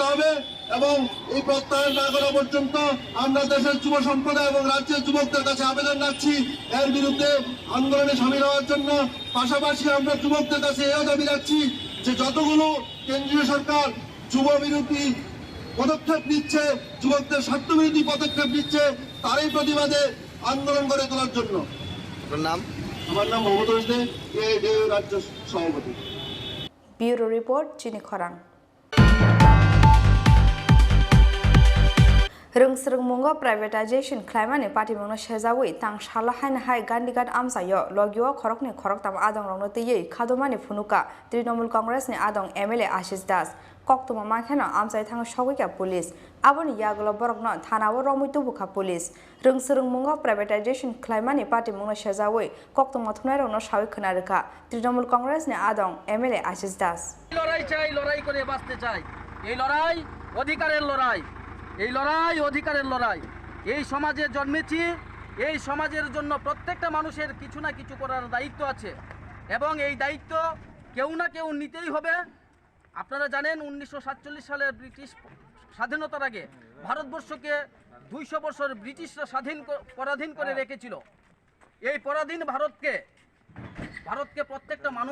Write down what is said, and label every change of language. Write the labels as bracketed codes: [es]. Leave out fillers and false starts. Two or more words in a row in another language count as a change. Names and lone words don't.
[bn] হবে এবং এই প্রত্যাহার না করা পর্যন্ত আমরা দেশের যুব সম্প্রদায় এবং রাজ্যের যুবকদের কাছে আবেদন রাখছি এর বিরুদ্ধে আন্দোলনে সামিল হওয়ার জন্য পাশাপাশি আমরা যুবকদের কাছে এও দাবি রাখছি যে যতগুলো কেন্দ্রীয় সরকার যুব বিরোধী পদক্ষেপ নিচ্ছে যুবকদের স্বার্থবিরোধী পদক্ষেপ নিচ্ছে তারই প্রতিবাদে আন্দোলন করে তোলার জন্য আমার নাম মমতাজ দে রাজ্য সভাপতি [en] bureau report [trp] chini khorang Rungsrungmungo privatization claimani party mungno sejawi tang sala haina hai gandigat amsayo logio khorokni khoroktam adong rongno tiyei khadomani phunuka Trinamool Congress ni adong MLA Ashish Das koktoma mankheno amsai thang sogika police aboni yagulo borokno thanao romui tubuka police Rungsrungmungo privatization claimani party mungno sejawi koktoma thunai rongno sawi khonarika Trinamool Congress ni adong MLA Ashish Das [bn] লড়াই চাই লড়াই করে বাঁচতে চাই এই লড়াই অধিকারের লড়াই এই লড়াই অধিকারের লড়াই এই সমাজে জন্মেছি এই সমাজের জন্য প্রত্যেকটা মানুষের কিছু না কিছু করার দায়িত্ব আছে এবং এই দায়িত্ব কেউ না কেউ নিতেই হবে আপনারা জানেন 1947 সালের ব্রিটিশ স্বাধীনতার আগে ভারতবর্ষকে 200 বছর ব্রিটিশরা পরাধীন করে রেখেছিল এই পরাধীন ভারতকে প্রত্যেকটা